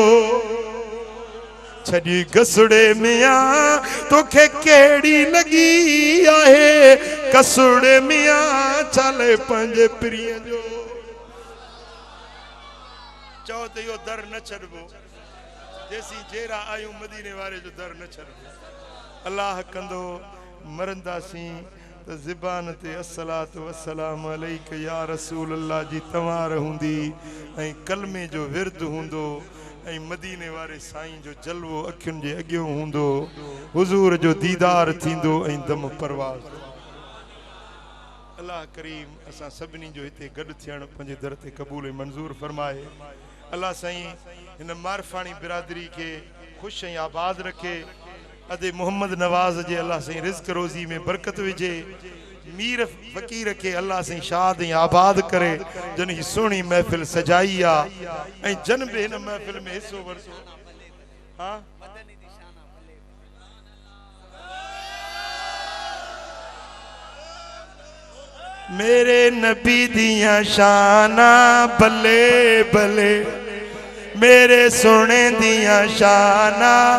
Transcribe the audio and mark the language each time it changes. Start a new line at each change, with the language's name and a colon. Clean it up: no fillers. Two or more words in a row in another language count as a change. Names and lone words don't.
Sindhi: छड़ी कसुड़े मियां तोखे कहिड़ी लगी आहे कसुड़े मियां छाले पंहिंजे पिरीअ जो चओ त इहो दर न छॾिबो जेसी जेरा आयूं मदीने वारे जो दर न छॾिबो अल्लाह कंदो मरंदासीं त ज़बान ते
Arabic: الصلاة والسلام عليك يا رسول الله
Sindhi: जी तवार हूंदी ऐं कलमे जो विर्द हूंदो ऐं मदीने वारे साईं जो जलवो अखियुनि जे अॻियों हूंदो हुज़ूर जो दीदार थींदो ऐं दम परवाज़ अल्लाह करीम असां सभिनी जो हिते गॾु थियणु पंहिंजे दर ते क़बूल ऐं मंज़ूर फरमाए अल्लाह साईं हिन मारफाणी बिरादरी के खुश ऐं आबाद रखे अदे मोहम्मद नवाज़ जे अल्लाह साईं रिज़्क़ रोज़ी में बरकत विझे मीर फ़कीर के अल्लाह साईं शाद ऐं आबाद करे जन ही सुहिणी महफ़िल सजाई आहे ऐं जन बि हिन महफ़िल में हिस्सो वरितो हाँ
Punjabi: میرے نبی دیاں شاناں بلے بلے میرے سونے دیاں شاناں